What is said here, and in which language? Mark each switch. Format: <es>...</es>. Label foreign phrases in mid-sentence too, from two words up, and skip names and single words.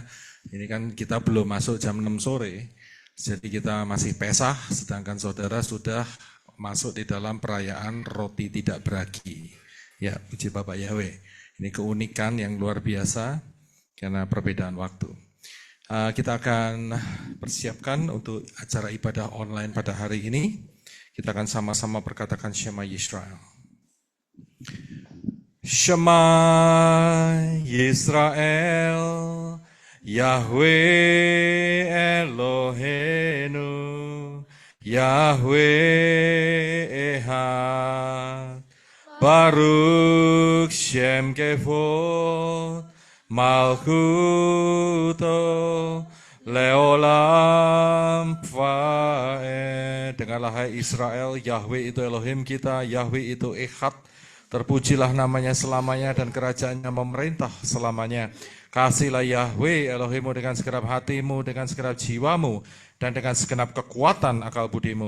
<id>Ini kan kita belum masuk jam 6 sore, jadi kita masih Pesah, sedangkan saudara sudah masuk di dalam perayaan roti tidak beragi. Ya, puji Bapak Yahweh. Ini keunikan yang luar biasa karena perbedaan waktu. Kita akan persiapkan untuk acara ibadah online pada hari ini. Kita akan sama-sama berkatakan</id> <he>שמע ישראל. שמע ישראל, יהוה אלהינו, יהוה אחד. ברוך שם כבוד מלכותו לעולם ועד.</he> <id>Dengarlah hai Israel, Yahweh itu Elohim kita, Yahweh itu Echad. Terpujilah namanya selamanya dan kerajaannya memerintah selamanya. Kasihlah Yahweh Elohimmu dengan segenap hatimu, dengan segenap jiwamu, dan dengan segenap kekuatan akal budimu.</id>